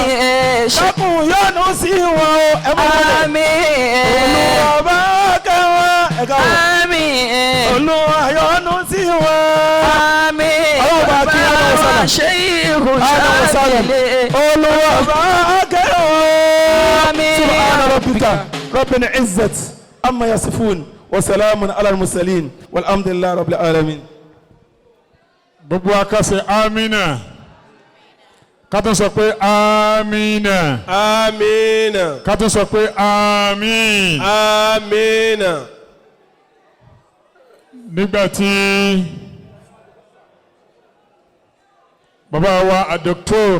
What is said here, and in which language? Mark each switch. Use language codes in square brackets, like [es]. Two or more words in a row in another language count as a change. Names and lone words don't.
[yo] Dákun yọ́nú sí wọn o. Ẹ máa wọlé. Àmín. Olúwa bá wa kẹ́wọ̀n. Ẹ ká wọ̀. Àmín. Olúwa yọ́nú sí wọn. Àmín. Ọlọ́run bá kí wọn lọ sọ́nà. Sheikh Shanzali. Shanzali. Olúwa bá wa kẹ́wọ̀n. Àmín. [ar] سبحان ربك رب العزة أما يصفون وسلام على المرسلين والحمد لله رب العالمين. [yo] gbogbo akásẹ̀ amina ká tún sọ pé amina Amina. ká tún sọ pé amin. Amina. nígbà tí bàbá wa Dr.